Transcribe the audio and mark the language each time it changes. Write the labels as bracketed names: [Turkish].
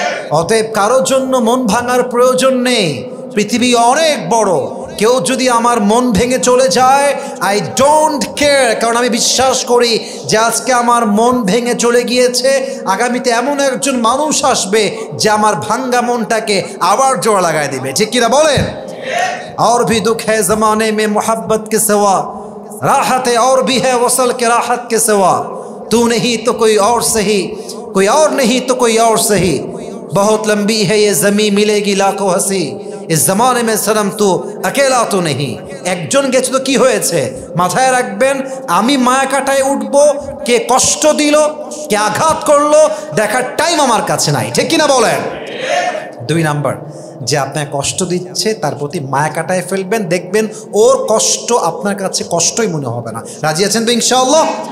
[Bangla] অতএব কারোর জন্য মন ভাঙার প্রয়োজন নেই। পৃথিবী অনেক বড়। কেউ যদি আমার মন ভেঙে চলে যায়, [English] I don't care. [Bangla] কারণ আমি বিশ্বাস করি যে আজকে আমার মন ভেঙে চলে গিয়েছে, আগামীতে এমন একজন মানুষ আসবে যে আমার ভাঙ্গা মনটাকে আবার জোড়া লাগাই দিবে, ঠিক কিনা বলেন? [Hindi] और भी दुख है ज़माने में मोहब्बत के सिवा, राहत और भी है वसल के राहत के सिवा, तू नहीं तो कोई और सही, कोई और नहीं तो कोई और सही, बहुत लंबी है ये ज़मीं मिलेगी लाखों हंसी, इस ज़माने में सनम तू अकेला तो नहीं। [Bangla] একজন গেছে তো কি হয়েছে? মাথায় রাখবেন, আমি মায়া কাটায় উঠবো, কে কষ্ট দিল, কে আঘাত করলো, দেখার টাইম আমার কাছে নাই, ঠিক কিনা বলেন? দুই নাম্বার, যে আপনার কষ্ট দিচ্ছে তার প্রতি মায়া কাটায় ফেলবেন, দেখবেন ওর কষ্ট আপনার কাছে কষ্টই মনে হবে না। রাজি আছেন তো ইনশাআল্লাহ?